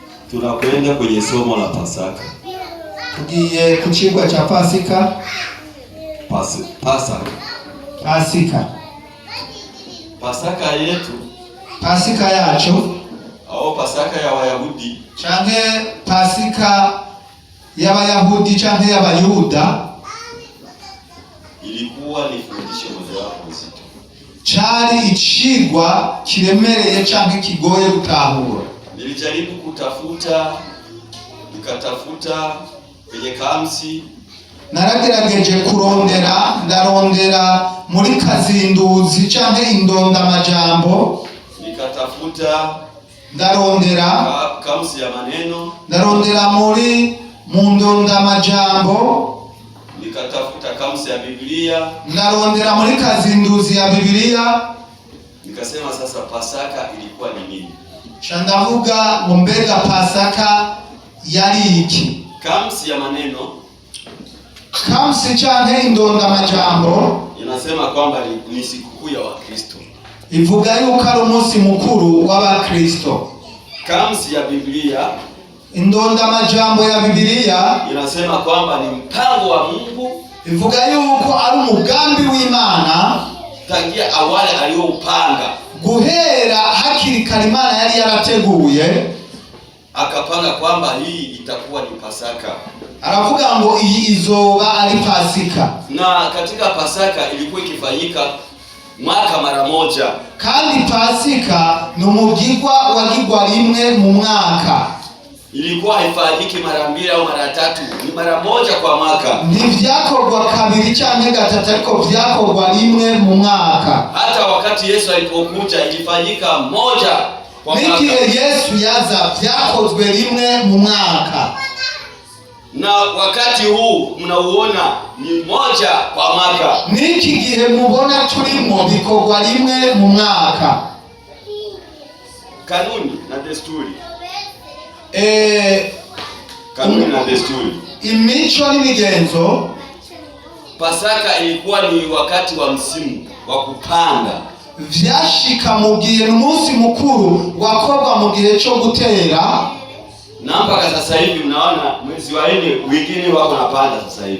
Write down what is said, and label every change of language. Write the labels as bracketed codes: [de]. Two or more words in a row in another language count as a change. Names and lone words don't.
[sw] Tunakwenda kwenye somo la Pasaka. [rn] Tugiye ku cigwa ca Pasika. [sw] Pasaka yetu, [rn] Pasika yacu, [sw] au Pasaka ya Wayahudi, [rn] canke Pasika y'Abayahudi canke y'Abayuda, [sw] ilikuwa ni fundisho mojawapo zito. [rn] cari icigwa kiremereye canke kigoye gutahura. [sw] Nilijaribu nikatafuta kwenye kamsi, [rn] naragerageje ndarondera muri kazinduzi canke indondamajambo, [sw] nikatafuta [rn] ndarondera [sw] kamsi ya maneno, [rn] ndarondera mu ndondamajambo, [sw] nikatafuta kamsi ya Biblia, [rn] ndarondera muri kazinduzi ya Biblia. [sw] Nikasema sasa Pasaka ilikuwa ni nini? [rn] Ndavuga ngo mbega Pasaka yari iki? [sw] Kamsi ya maneno, [rn] kamsi canke indondamajambo, [sw] inasema kwamba ni sikukuu ya Wakristo. [rn] Ivuga yuko ari umunsi mukuru w'Abakristo. [sw] Kamsi ya Biblia, [rn] indondamajambo ya Biblia, [sw] inasema kwamba ni mpango wa Mungu. [rn] Ivuga yuko ari umugambi w'Imana [sw] tangia awali aliyoupanga, [rn] guhera hakiri kare Imana yari yarateguye, [sw] akapanga kwamba hii itakuwa ni Pasaka. [rn] Aravuga ngo iyi izoba ari Pasika. [sw] Na katika Pasaka ilikuwa ikifanyika mwaka mara moja. [rn] Kandi Pasika ni umugirwa wagirwa rimwe mu mwaka. [sw] Ilikuwa haifanyiki mara mbili au mara tatu, ni mara moja kwa mwaka. [rn] Ntivyakorwa kabiri canke gatatu, ariko vyakorwa rimwe mu mwaka. [sw] Hata wakati Yesu alipokuja ilifanyika moja kwa mwaka. [rn] Nigihe Yesu yaza vyakozwe rimwe mu mwaka. [sw] Na wakati huu mnauona ni moja kwa mwaka. [rn] Niki gihe mubona turimo bikorwa rimwe mu mwaka. [sw] Kanuni na desturi. Kanuni na desturi, [rn] imico n'imigenzo. [sw] Pasaka ilikuwa ni wakati wa msimu wa kupanda. [rn] Vyashika mu gihe n'umunsi mukuru wakorwa mu gihe cyo gutera. [sw] Na mpaka sasa hivi mnaona mwezi wa 4 wengine wako napanda sasa hivi.